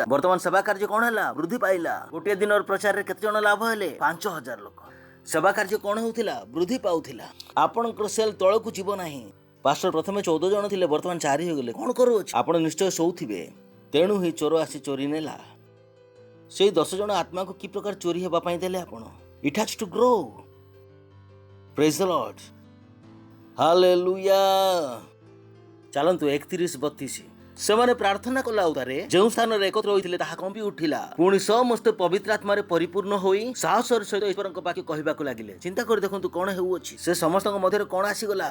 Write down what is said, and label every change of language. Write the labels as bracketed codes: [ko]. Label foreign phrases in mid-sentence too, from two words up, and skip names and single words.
[or] ବର୍ତ୍ତମାନ ସେବା କାର୍ଯ୍ୟ କଣ ହେଲା? ବୃଦ୍ଧି ପାଇଲା. ଗୋଟିଏ ଦିନର ପ୍ରଚାରରେ କେତେ ଜଣ ଲାଭ ହେଲେ? 5,000 ଲୋକ. ସେବା କାର୍ଯ୍ୟ କଣ ହେଉଥିଲା? ବୃଦ୍ଧି ପାଉଥିଲା. ଆପଣଙ୍କର ସେଲ୍ ତଳକୁ ଯିବ ନାହିଁ. ପାଷ୍ଟର ପ୍ରଥମେ 14 ଜଣ ଥିଲେ, ବର୍ତ୍ତମାନ 4 ହୋଇଗଲେ. କଣ କରୁଅଛି? ଆପଣ ନିଶ୍ଚୟ ଶୋଉଥିବେ. ତେଣୁ ହିଁ ଚୋର ଆସି ଚୋରି ନେଲା. ସେଇ 10 ଜଣ ଆତ୍ମାକୁ କି ପ୍ରକାର ଚୋରି ହେବା ପାଇଁ ଦେଲେ ଆପଣ? [en] It has to grow. Praise the Lord. Hallelujah. [or] ଚାଲନ୍ତୁ 31-32 ସେମାନେ ପ୍ରାର୍ଥନା କଲା ଉତାରେ ଯେଉଁ ସ୍ଥାନରେ ଏକତ୍ର ହୋଇଥିଲେ ତାହା କମ୍ପି ଉଠିଲା। ପୁଣି ସମସ୍ତେ ପବିତ୍ର ଆତ୍ମାରେ ପରିପୂର୍ଣ୍ଣ ହୋଇ ସାହସର ସହିତ ଈଶ୍ୱରଙ୍କ ପାଖେ କହିବାକୁ ଲାଗିଲେ। ଚିନ୍ତା କରି ଦେଖନ୍ତୁ କଣ ହେଉଅଛି। ସେ ସମସ୍ତଙ୍କ ମଧ୍ୟରେ କଣ ଆସିଗଲା?